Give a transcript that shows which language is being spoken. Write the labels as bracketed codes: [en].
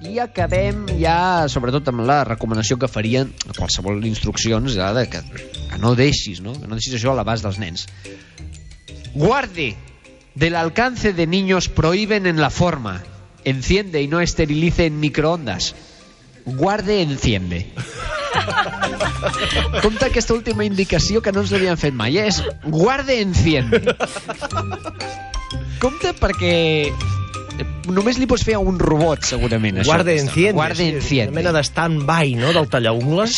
[ca] I acabem ja, sobretot, amb la recomanació que farien qualsevol instruccions de que no deixis, no? Que no deixis això a l'abast dels nens. [es] Guarde. Del alcance de niños prohíben en la forma. Enciende y no esterilice en microondas. guarde enciende. [ca] Compte aquesta última indicació que no ens l'havien fet mai. És [es] guarde enciende. [ca] Compte perquè només li pots fer a un robot, segurament, això. [es] Guarde enciende. Guarde enciende. [ca] Una mena de stand-by, no?, del tallaungles.